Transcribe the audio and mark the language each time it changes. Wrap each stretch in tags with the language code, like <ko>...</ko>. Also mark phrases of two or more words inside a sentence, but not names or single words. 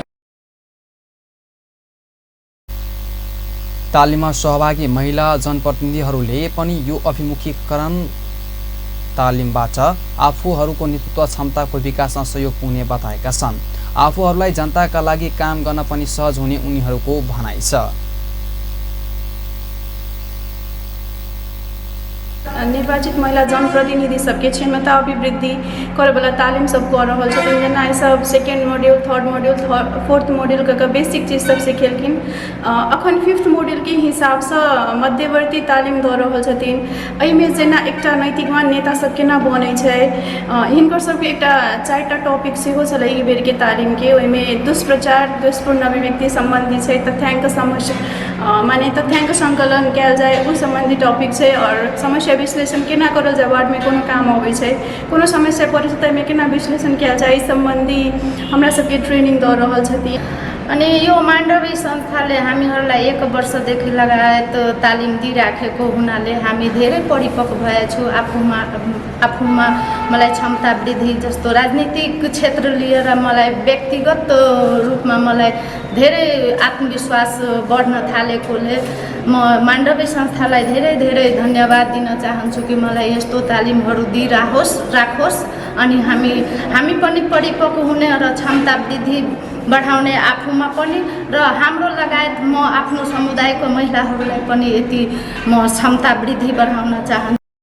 <ne>तालिममा सहभागी महिला जनप्रतिनिधिहरूले पनि यो अभिमुखीकरण तालिमबाट आफूहरूको नेतृत्व क्षमताको विकासमा सहयोग पुग्ने बताएका छन्। आफूहरूलाई जनताका लागि काम गर्न पनि सहज हुने उनीहरूको भनाइ छ।</ne> <mai>निर्वाचित महिला जनप्रतिनिधि सबके क्षमता अभिवृद्धि करे वाला तालीम सब कर रहल छथिन। जेना ई सब 2nd मॉड्यूल, 3rd मॉड्यूल, 4th मॉड्यूल का बेसिक चीज सब सिखेलखिन। अखन 5th मॉड्यूल के हिसाब से मध्यवर्ती तालीम द रहल छथिन। एहिमे जेना एकटा नैतिकवान नेता सब केना बनै छै, हिनकर सबके एकटा 4टा टॉपिक सेहो छलै ई बेर के तालीम के। ओहिमे दुष्प्रचार, दुष्पूर्ण अभिव्यक्ति संबंधी छै, तथ्याङ्क समस्या माने तथ्याङ्क संकलन कयल जाय ओ संबंधी टॉपिक छै, और समस्या विश्लेषण केना करल जाय, वार्ड में कोनो काम आबै छै, कोनो समस्या पड़ै छै ताहिमे केना विश्लेषण कयल जाय, ई सम्बन्धी हमरा सबके ट्रेनिङ दऽ रहल छथिन।</mai> <ne>अनि यो माण्डवी संस्थाले हामीहरूलाई 1 वर्षदेखि लगायत तालिम दिइराखेको हुनाले हामी धेरै परिपक्व भएछु। आफूमा मलाई क्षमता वृद्धि जस्तो राजनीतिक क्षेत्र लिएर मलाई व्यक्तिगत रूपमा मलाई धेरै आत्मविश्वास बढ्न थालेकोले म माण्डवी संस्थालाई धेरै धेरै धन्यवाद दिन चाहन्छु कि मलाई यस्तो तालिमहरू राखोस् अनि हामी पनि परिपक्व हुने र क्षमता वृद्धि बढाउने आफूमा पनि र हाम्रो लगायत म आफ्नो समुदायको महिलाहरूलाई पनि यति म क्षमता वृद्धि बढाउन चाहन्छु।</ne>